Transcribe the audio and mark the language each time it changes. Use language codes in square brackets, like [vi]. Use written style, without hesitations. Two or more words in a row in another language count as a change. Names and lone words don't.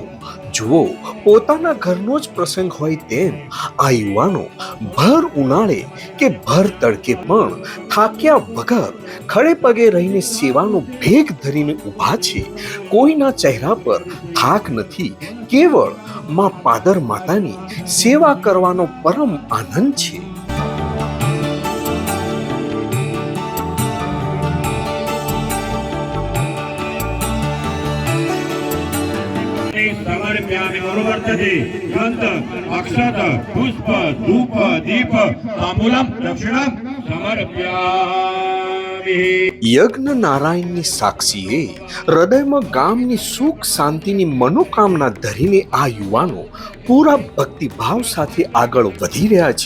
[gu] જુઓ, પોતાના ઘરનો જ પ્રસંગ હોય તેમ આ યુવાનો ભર ઉનાળે કે ભર તડકે પણ થાક્યા વગર ખડે પગે રહીને સેવાનો ભેગ ધરીને ઊભા છે. કોઈના ચહેરા પર થાક નથી, કેવળ માં પાદર માતાની સેવા કરવાનો પરમ આનંદ છે. [sa] समर्प्यामि अनुवर्तते ग्रन्थ अक्षत पुष्प धूप दीप ताम्बूलम दक्षिणम समर्प्यामि. [gu] યજ્ઞ નારાયણની સાક્ષીએ હૃદયમાં ગામની સુખ શાંતિની મનોકામના ધરીને આ યુવાનો પૂરા ભક્તિભાવ સાથે આગળ વધી રહ્યા છે.